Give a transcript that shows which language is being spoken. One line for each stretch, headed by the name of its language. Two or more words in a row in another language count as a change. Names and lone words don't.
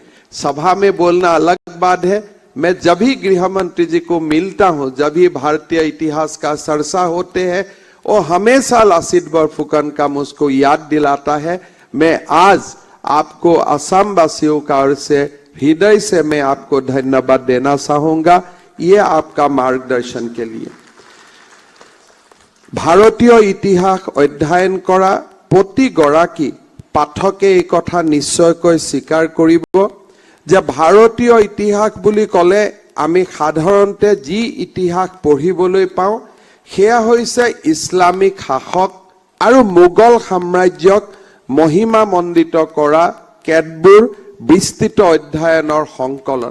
Hindi: सभा में बोलना अलग बात है, मैं जब भी गृह मंत्री जी को मिलता हूं, जब भी भारतीय इतिहास का चर्चा होते हैं, और हमेशा लासीत बरफुकन का मुझको याद दिलाता है। मैं आज आपको असम वासियों का ओर से हृदय से मैं आपको धन्यवाद देना चाहूंगा, ये आपका मार्गदर्शन के लिए।
Assamese: ভাৰতীয় ইতিহাস অধ্যয়ন কৰা প্ৰতিগৰাকী পাঠকে এই কথা নিশ্চয়কৈ স্বীকাৰ কৰিব যে ভাৰতীয় ইতিহাস বুলি ক'লে আমি সাধাৰণতে যি ইতিহাস পঢ়িবলৈ পাওঁ সেয়া হৈছে ইছলামিক শাসক আৰু মোগল সাম্ৰাজ্যক মহিমা মণ্ডিত কৰা কেতবোৰ বিস্তৃত অধ্যয়নৰ সংকলন।